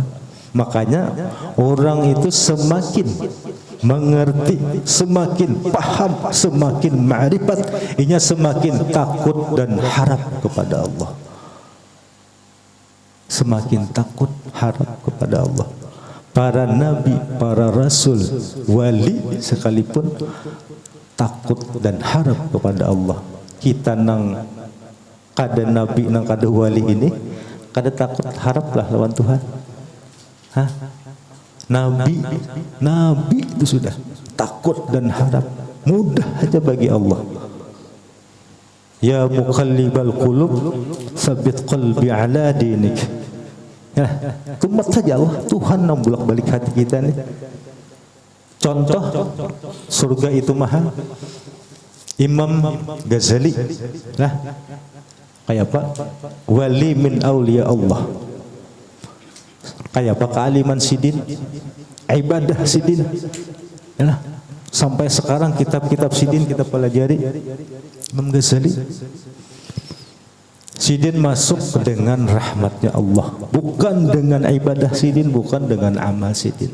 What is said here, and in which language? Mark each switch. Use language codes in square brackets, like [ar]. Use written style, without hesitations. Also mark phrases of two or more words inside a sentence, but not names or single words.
[id] Makanya orang itu semakin mengerti, semakin paham, semakin ma'rifat, inya semakin takut dan harap kepada Allah. Semakin takut, harap kepada Allah. Para nabi, para rasul, wali sekalipun takut dan harap kepada Allah. [bjn] Kita nang kada nabi nang kada wali ini kada takut haraplah lawan Tuhan. Hah? [id] Nabi itu sudah takut dan harap, mudah aja bagi Allah. [ar] يا مقلب القلوب ثبت قلبي على دينك. [id] Ya, tumat saja Allah, Tuhan yang bolak-balik hati kita nih. Contoh surga itu mahal. Imam Ghazali lah, kayak apa? [ar] ولي من أولياء الله. [id] Kayak apa? Kealiman sidin, ibadah sidin. Yalah, sampai sekarang kitab-kitab sidin kita pelajari. Imam Ghazali sidin masuk dengan rahmatnya Allah, bukan dengan ibadah sidin, bukan dengan amal sidin.